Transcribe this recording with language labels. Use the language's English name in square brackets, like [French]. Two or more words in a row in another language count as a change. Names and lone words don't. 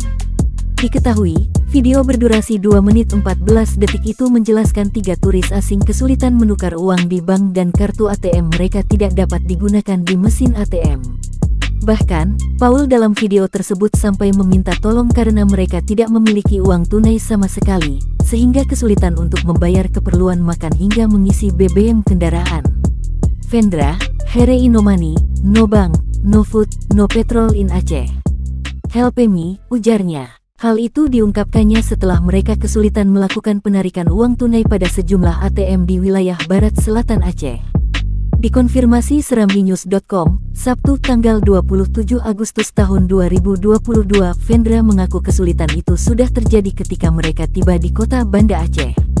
[Indonesian] Diketahui, video berdurasi 2 menit 14 detik itu menjelaskan 3 turis asing kesulitan menukar uang di bank dan kartu ATM mereka tidak dapat digunakan di mesin ATM. Bahkan, Paul dalam video tersebut sampai meminta tolong karena mereka tidak memiliki uang tunai sama sekali, sehingga kesulitan untuk membayar keperluan makan hingga mengisi BBM kendaraan. [English] Fendra, "Here no money, no bank, no food, no petrol in Aceh. Help me," [Indonesian] ujarnya. Hal itu diungkapkannya setelah mereka kesulitan melakukan penarikan uang tunai pada sejumlah ATM di wilayah barat selatan Aceh. Dikonfirmasi serambinews.com, Sabtu tanggal 27 Agustus tahun 2022, Fendra mengaku kesulitan itu sudah terjadi ketika mereka tiba di kota Banda Aceh.